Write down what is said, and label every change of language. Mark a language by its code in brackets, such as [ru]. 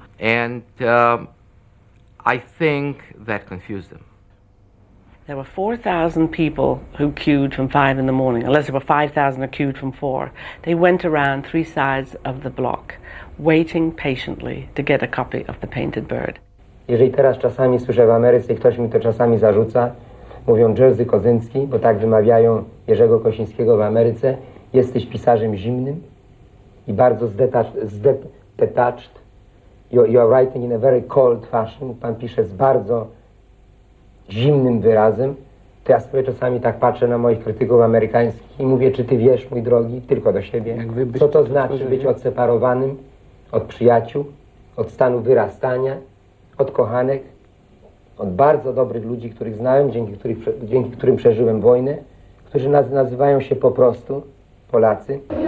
[en] And I think that confused them. There were 4,000 people who queued from 5 in the morning, unless there were 5,000 who queued from 4. They went around 3 sides of the block, waiting patiently to get a copy of The Painted Bird. [pl] Jeżeli teraz czasami słyszę w Ameryce i ktoś mi to czasami zarzuca, mówią JERZY Kosinski, bo tak wymawiają Jerzego Kosińskiego w Ameryce, jesteś pisarzem zimnym i bardzo detached. [en] You're writing in a very cold fashion. [pl] Pan pisze z bardzo zimnym wyrazem. To ja sobie czasami tak patrzę na moich krytyków amerykańskich i mówię, czy ty wiesz, mój drogi, tylko do siebie, co to znaczy być odseparowanym od przyjaciół, od stanu wyrastania, od kochanek, od bardzo dobrych ludzi, których znałem, dzięki którym przeżyłem wojnę, którzy nazywają się po prostu Polacy.